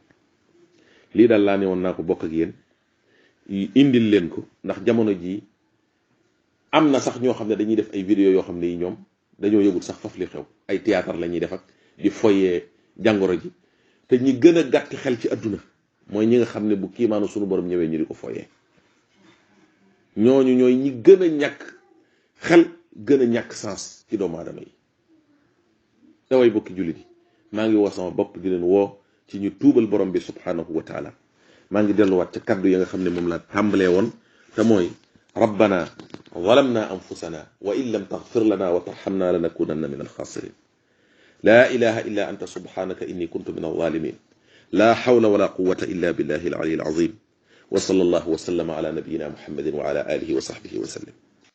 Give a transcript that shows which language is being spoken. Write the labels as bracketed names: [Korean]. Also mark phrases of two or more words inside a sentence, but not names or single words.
[Wolof] lii daal laa ne woon naa ko bokk ak yéen indil leen ko ndax jamono jii am na sax ñoo xam ne dañuy def ay vidéo yoo xam ne yi ñoom dañoo yëgul sax faf li xew ay théâtre la ñuy def ak di foyee jàngoro ji te ñi gën a gàtt xel ci àdduna mooy ñi nga xam ne bu kiimaanu sunu borom ñëwee ñu di ko foyee ñooñu ñooy ñi gën a ñàkk xel gën a ñàkk sens ci doomu aadama yi. daway bokki jullit yi maa ngi woo sama bopp di leen woo ci ñu tuubal borom bi [Arabic] سبحانه وتعالى. [Wolof] maa ngi delluwaat ca kaddu ya nga xam ne moom laa tàmbalee woon te mooy [Arabic] ربنا ظلمنا أنفسنا وإن لم تغفر لنا وترحمنا لنكونن من الخاسرين لا إله إلا أنت سبحانك إني كنت من الظالمين لا حول ولا قوة إلا بالله العلي العظيم وصلى الله وسلم على نبينا محمد وعلى آله وصحبه وسلم.